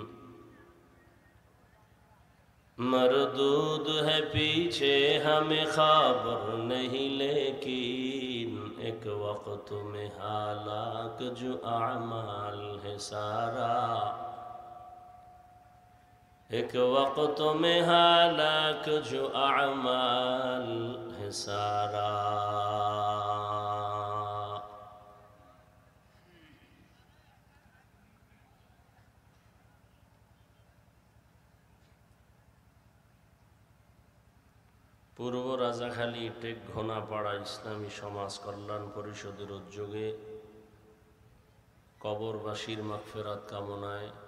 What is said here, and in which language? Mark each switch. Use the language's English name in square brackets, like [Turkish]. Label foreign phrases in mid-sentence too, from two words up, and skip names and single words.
[Urdu] مردود ہے پیچھے ہمیں خبر نہیں لیکن ایک وقت میں ہلاک جو اعمال ہے سارا ایک وقت میں ہلاک جو اعمال ہے سارا [Bangla] পূর্ব রাজাখালী টেক ঘোনাপাড়া ইসলামী সমাজ কল্যাণ পরিষদের উদ্যোগে কবরবাসীর মাগফিরাত কামনায়